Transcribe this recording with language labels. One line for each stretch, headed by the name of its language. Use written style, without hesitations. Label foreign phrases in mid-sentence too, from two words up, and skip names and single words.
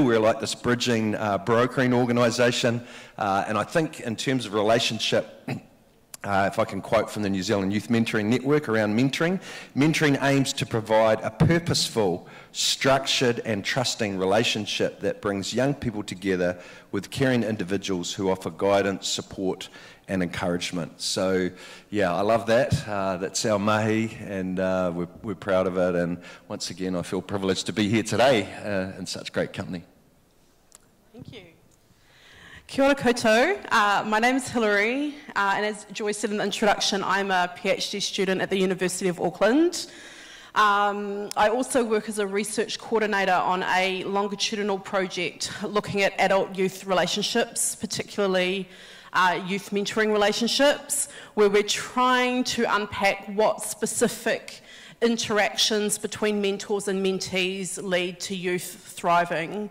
English: We're like this bridging, brokering organisation. And I think in terms of relationship, if I can quote from the New Zealand Youth Mentoring Network around mentoring, mentoring aims to provide a purposeful, structured and trusting relationship that brings young people together with caring individuals who offer guidance, support and encouragement. So yeah, I love that. That's our mahi, and we're proud of it. And once again, I feel privileged to be here today in such great company. Thank you.
Māori: Kia ora koutou.
English: My name is Hilary, and as Joy said in the introduction, I'm a PhD student at the University of Auckland. I also work as a research coordinator on a longitudinal project looking at adult-youth relationships, particularly youth mentoring relationships, where we're trying to unpack what specific interactions between mentors and mentees lead to youth thriving.